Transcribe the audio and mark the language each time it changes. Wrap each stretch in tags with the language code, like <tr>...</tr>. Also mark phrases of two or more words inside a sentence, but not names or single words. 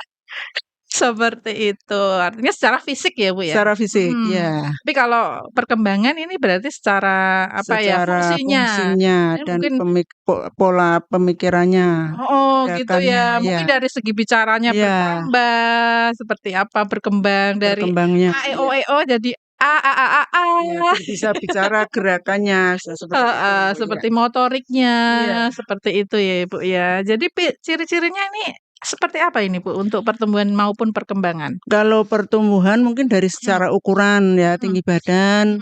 <id>Seperti itu, artinya secara fisik ya, Bu, ya? Secara fisik, Mhm. iya. Tapi kalau perkembangan ini berarti secara apa ya, Secara fungsinya. fungsinya Ini dan mungkin pola pemikirannya, oh gitu gerakannya, ya, iya, mungkin dari segi bicaranya iya, bertambah, seperti apa berkembang dari berkembangnya, a, e, o, iya. e, o jadi a, a, a, a, a. Iya, bisa bicara gerakannya bisa seperti itu, Heeh, iya. seperti motoriknya, Iya. seperti itu ya, Ibu, ya. Jadi ciri-cirinya ini seperti apa ini, Bu, untuk pertumbuhan maupun perkembangan? Kalau pertumbuhan mungkin dari Mhm, secara ukuran ya, mhm, tinggi badan</id>